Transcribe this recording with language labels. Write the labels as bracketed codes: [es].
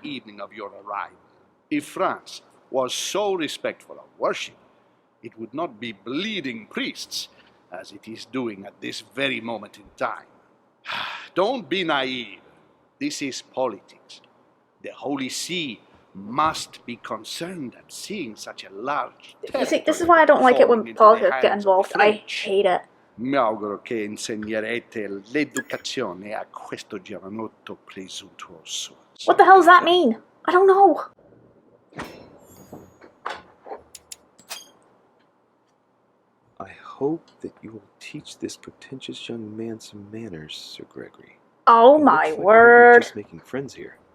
[en] the evening of your arrival? If France was so respectful of worship, it would not be bleeding priests as it is doing at this very moment in time. Don't be naive. This is politics. The Holy See must be concerned at seeing such a large You see, this is why I don't like it when politics get involved. I hate it. [it] Mi auguro che insegnerete l'educazione a questo giovanotto presuntuoso. [en] What the hell does that mean? I don't know. I hope that you will teach this pretentious young man some manners, Sir Gregory. Oh my word. Just making friends here.